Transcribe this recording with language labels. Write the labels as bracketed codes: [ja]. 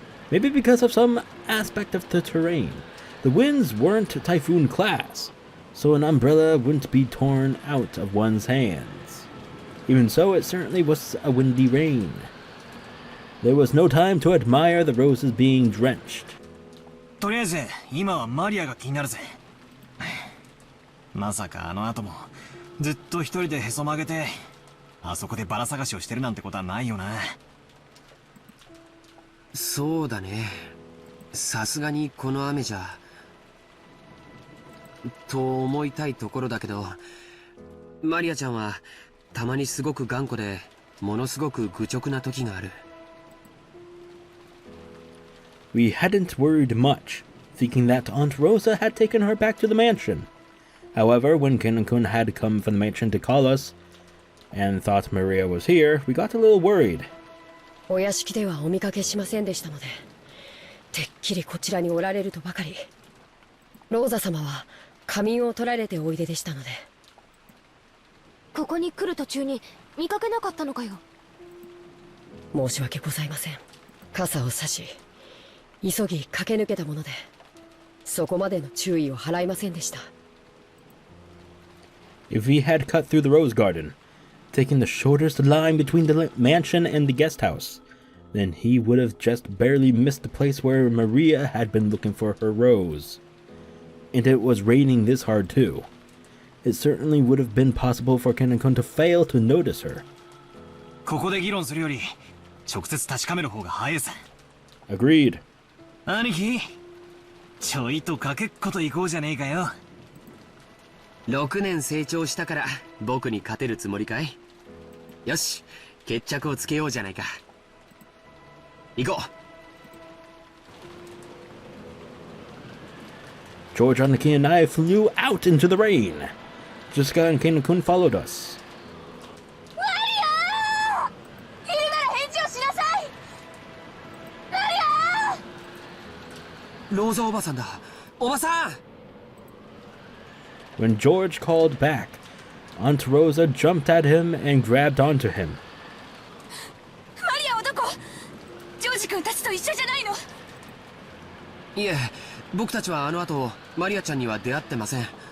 [en] Maybe because of some aspect of the terrain. The winds weren't typhoon class, so an umbrella wouldn't be torn out of one's hands. Even so, it certainly was a windy rain. There was no time to admire the roses being drenched. [ja] とりあえず今はマリアが気になるぜ。まさかあの後もずっと一人でへそ曲げてあそこでバラ探しをしてるなんてことはないよな。そうだね。さすがにこの雨じゃと思いたいところだけど、マリアちゃんはたまにすごく頑固でものすごく愚直な時がある。 [en] We hadn't worried much, thinking that Aunt Rosa had taken her back to the mansion. However, when Ken-kun had come from the mansion to call us, and thought Maria was here, we got a little worried. [ja] お屋敷ではお見かけしませんでしたので、てっきりこちらにおられるとばかり。ローザ様は仮眠を取られておいででしたので。ここに来る途中に見かけなかったのかよ。申し訳ございません。傘を差し急ぎ駆け抜けたもので、そこまでの注意を払いませんでした。 [en] If he had cut through the rose garden, taking the shortest line between the mansion and the guest house, then he would have just barely missed the place where Maria had been looking for her rose. And it was raining this hard too. It certainly would have been possible for Ken-kun to fail to notice her. [ja] ここで議論するより直接確かめる方が早いさ。 [en] Agreed. [ja] 兄貴、ちょいとかけっこと行こうじゃねえかよ。 6年成長したから僕に勝てるつもりかい？よし、決着をつけようじゃないか。行こう。 [en] George, Anaki, and I flew out into the rain. Jessica and Ken-kun followed us. [ja] マリア！いるなら返事をしなさい！マリア！ローザおばさんだ。おばさん！ [en] When George called back, Aunt Rosa jumped at him and grabbed onto him. [ja] マリアはどこ？ジョージ君たちと一緒じゃないの？いえ、僕たちはあの後マリアちゃんには出会ってません。